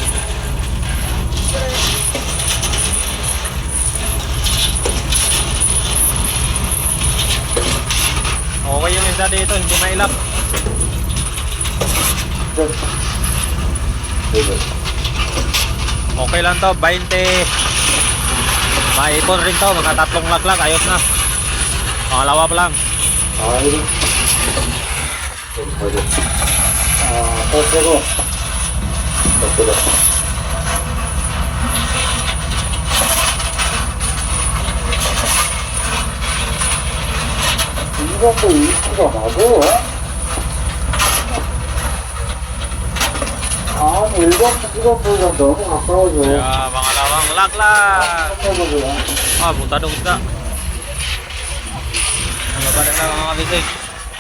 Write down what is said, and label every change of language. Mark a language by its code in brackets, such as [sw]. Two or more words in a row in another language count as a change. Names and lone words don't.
[tl] Okay yung isda dito, hindi mailap. Okay lang to, 20. Maipon rin to, mga tatlong laglag, ayos na. Pangalawa pa lang. [ko] 이거 또 이수가 맞아요? 아니 일반 이것보다 너무 가까워져. [tl] Kaya pangalawang laglag. [ko] 해보고요. [tl] Punta doon isda. Ang baba na mga kabisig.